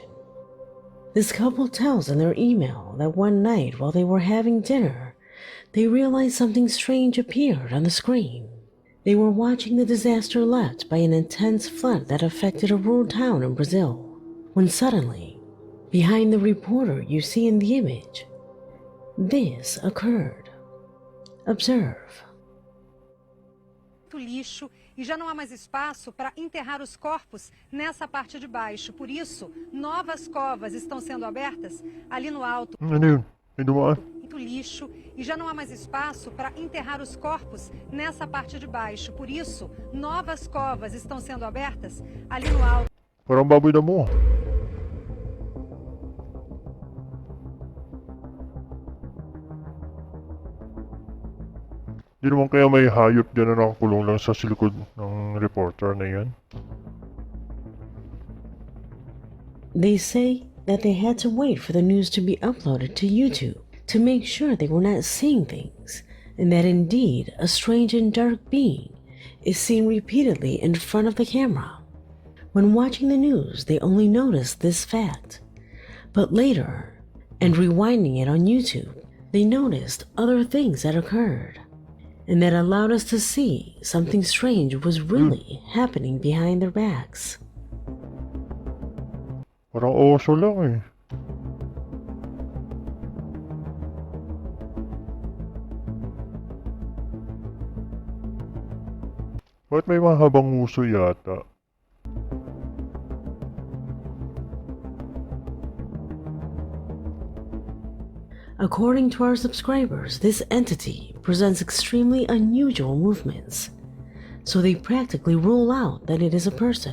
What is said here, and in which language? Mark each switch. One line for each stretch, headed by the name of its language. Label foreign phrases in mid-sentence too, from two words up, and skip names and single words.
English: This couple tells in their email that one night while they were having dinner, they realized something strange appeared on the screen. They were watching the disaster left by an intense flood that affected a rural town in Brazil, when suddenly, behind the reporter you see in the image, this occurred. Observe.
Portuguese: Lixo e já não há mais espaço para enterrar os corpos nessa parte de baixo. Por isso, novas covas estão sendo abertas ali no alto.
Filipino: Ano yun? May dumaan?
Portuguese: Muito lixo e já não há mais espaço para enterrar os corpos nessa parte de baixo. Por isso, novas covas estão sendo abertas ali no alto.
Filipino: Parang baboy na mo. Di naman kaya may hayop dyan na nakakulong lang sa silikod ng reporter na yan?
English: They say that they had to wait for the news to be uploaded to YouTube to make sure they were not seeing things, and that indeed a strange and dark being is seen repeatedly in front of the camera. When watching the news, they only noticed this fact, but later, and rewinding it on YouTube, they noticed other things that occurred, and that allowed us to see something strange was really happening behind their backs.
Filipino: Parang oso lang eh. Ba't may mahabang uso yata?
English: According to our subscribers, this entity presents extremely unusual movements, so they practically rule out that it is a person.